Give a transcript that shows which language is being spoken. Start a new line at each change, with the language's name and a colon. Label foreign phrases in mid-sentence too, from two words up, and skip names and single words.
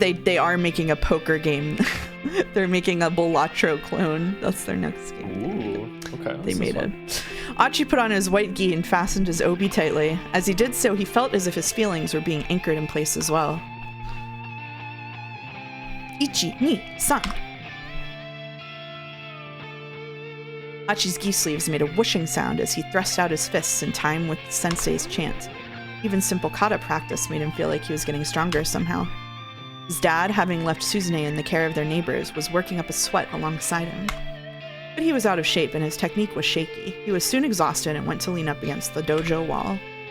English: They are making a poker game. They're making a Balatro clone. That's their next game. Ooh, okay. They made it. Achi put on his white gi and fastened his obi tightly. As he did so, he felt as if his feelings were being anchored in place as well.
Japanese: Ichi, に、さん.
English: Achi's gi sleeves made a whooshing sound as he thrust out his fists in time with the sensei's chant. Even simple kata practice made him feel like he was getting stronger somehow. His dad, having left Suzune in the care of their neighbors, was working up a sweat alongside him. But he was out of shape and his technique was shaky. He was soon exhausted and went to lean up against the dojo wall.